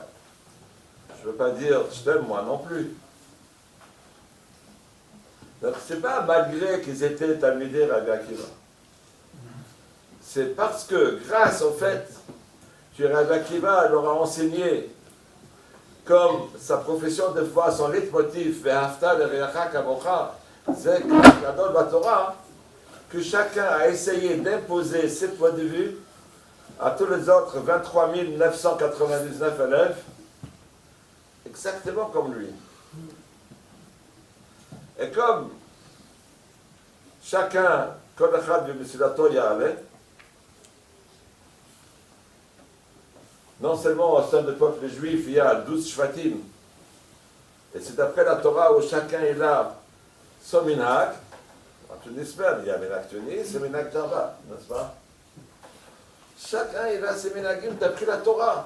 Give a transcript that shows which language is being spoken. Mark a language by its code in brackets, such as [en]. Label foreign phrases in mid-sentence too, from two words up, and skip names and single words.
[fr] Je ne veux pas dire je t'aime moi non plus. Donc c'est pas malgré qu'ils étaient [he] תלמידי רבי עקיבא. [fr] C'est parce que grâce au fait que Rabbi Akiva leur a enseigné comme sa profession de foi, son leitmotiv, [he] ואהבת לרעך כמוך, זה כלל גדול בתורה, [fr] que chacun a essayé d'imposer ses points de vue à tous les autres 23 999 élèves, exactement comme lui. Et comme chacun, [he] כל אחד במסילתו יעלה, [fr] non seulement au sein du peuple juif, il y a 12 shvatim, et c'est après la Torah où chacun est là, son minhag. En Tunis même, il y a minhag Tunis et minhag Java, n'est-ce pas? Chacun est là, ses minhagim, d'après la Torah.